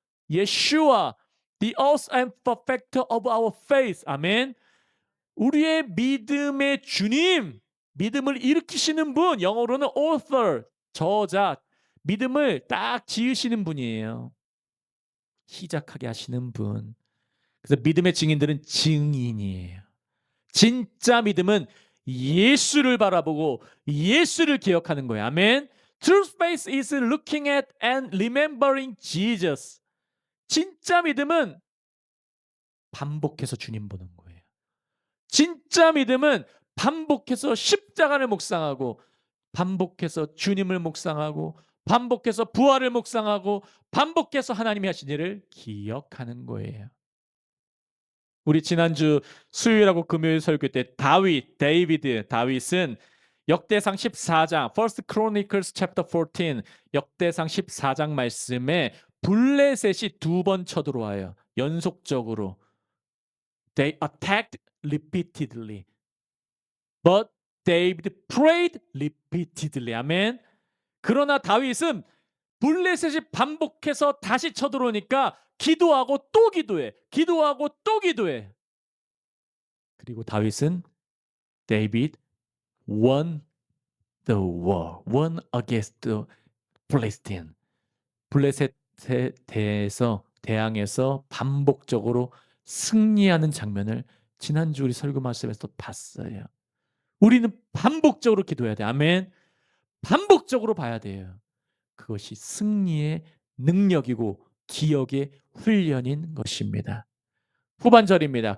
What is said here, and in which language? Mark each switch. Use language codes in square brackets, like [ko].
[en] Yeshua, the author and perfecter of our faith. [ko] 아멘. 우리의 믿음의 주님, 믿음을 일으키시는 분, 영어로는 author, 저자, 믿음을 딱 지으시는 분이에요. 시작하게 하시는 분. 그래서 믿음의 증인들은 증인이에요. 진짜 믿음은 예수를 바라보고 예수를 기억하는 거예요. 아멘. [en] True faith is looking at and remembering Jesus. [ko] 진짜 믿음은 반복해서 주님 보는 거예요. 진짜 믿음은 반복해서 십자가를 묵상하고 반복해서 주님을 묵상하고 반복해서 부활을 묵상하고 반복해서 하나님이 하신 일을 기억하는 거예요. 우리 지난주 수요일하고 금요일 설교 때 다윗은 역대상 14장 [en] First Chronicles chapter 14 [ko] 역대상 14장 말씀에 블레셋이 두 번 쳐들어와요. 연속적으로. [en] They attacked repeatedly. But David prayed repeatedly. [ko] 아멘. 그러나 다윗은 블레셋이 반복해서 다시 쳐들어오니까 기도하고 또 기도해. 기도하고 또 기도해. 그리고 다윗은 [en] David won the war. won against the Philistine. [ko] 블레셋에 대항해서 반복적으로 승리하는 장면을 지난주 우리 설교 말씀에서 봤어요. 우리는 반복적으로 기도해야 돼. 아멘. 반복적으로 봐야 돼요. 그것이 승리의 능력이고 기억의 훈련인 것입니다. 후반절입니다.